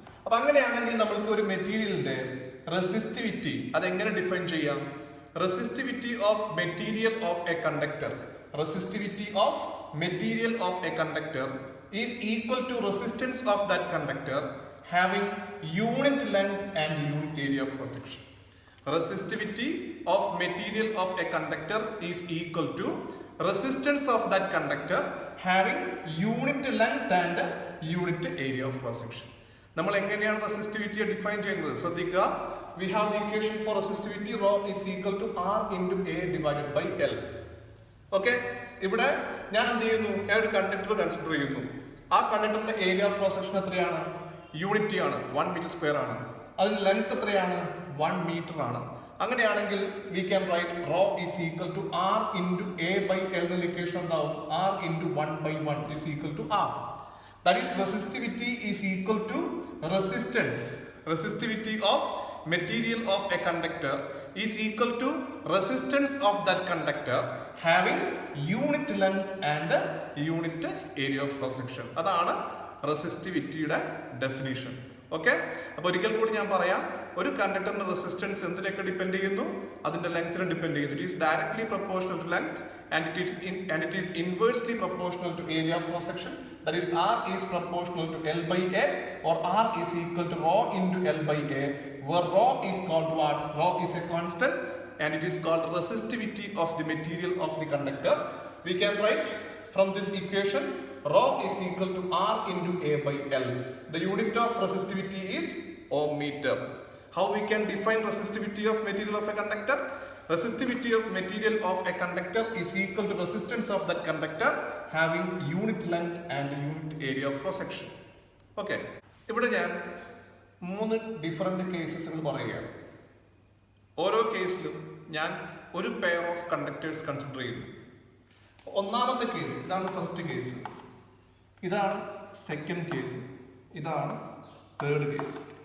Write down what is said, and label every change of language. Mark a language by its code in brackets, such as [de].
[ml] അപ്പൊ അങ്ങനെയാണെങ്കിൽ നമ്മൾക്ക് ഒരു മെറ്റീരിയലിന്റെ റെസിസ്റ്റിവിറ്റി അതെങ്ങനെ ഡിഫൈൻ ചെയ്യാം? [en] Resistivity of material of a conductor. Resistivity of material of a conductor is equal to resistance of that conductor having unit length and unit area of cross section. Resistivity of material of a conductor is equal to resistance of that conductor having unit length and unit area of cross section. [ml] നമ്മൾ എങ്ങനെയാണ് റെസിസ്റ്റിവിറ്റിയെ define ചെയ്യുന്നത്? ശ്രദ്ധിക്കുക. [en] We have the equation for resistivity. Rho is equal to R into A divided by L. [ml] Okay, ഇവിടെ ഞാൻ എന്ത് ചെയ്യുന്നു? ഞാൻ ഒരു കണ്ടക്ടർ കൺസിഡർ ചെയ്യുന്നു. ആ കണ്ടക്ടറിന്റെ ഏരിയ ഓഫ് ക്രോസ് സെക്ഷൻ എത്രയാണ്? യൂണിറ്റി ആണ്, 1 മീറ്റർ സ്ക്വയർ ആണ്. അതിന് ലെങ്ത് എത്രയാണ്? 1 മീറ്റർ ആണ്. അങ്ങനെയാണെങ്കിൽ [en] we can write rho is equal to R into A by L [ml] എന്ന ഇക്വേഷൻ എന്താവും? [en] R into 1/1 is equal to R. That is resistivity is equal to resistance. Resistivity of material of a conductor is equal to resistance of that conductor having unit length and unit area of cross section. [ml] അതാണ് റെസിസ്റ്റിവിറ്റിയുടെ definition. Okay, അപ്പൊ ഒരിക്കൽ കൂടി ഞാൻ പറയാം. ഒരു കണ്ടക്ടറിന്റെ resistance എന്തിനൊക്കെ depend ചെയ്യുന്നു? അതിന്റെ ലെങ്ത്തിനെ ഡിപ്പെൻഡ് ചെയ്യുന്നു. [en] It is directly proportional to length and it is inversely proportional to area of cross section. That is, R is proportional to L by A, or R is equal to rho into L by A, where rho is called what? Rho is a constant and it is called resistivity of the material of the conductor. We can write from this equation rho is equal to R into A by L. The unit of resistivity is ohm meter. How we can define resistivity of material of a conductor? Resistivity of material of a conductor is equal to resistance of that conductor having unit length and unit area of cross section. [ml] Okay, ഇവിടെ ഞാൻ 3 different കേസസുകൾ പറയുകയാണ്. ഓരോ കേസിലും ഞാൻ ഒരു pair of conductors consider ചെയ്യുന്നു. ഒന്നാമത്തെ case ഇതാണ് ഫസ്റ്റ് കേസ്, ഇതാണ് സെക്കൻഡ് കേസ്, ഇതാണ് തേർഡ് കേസ്.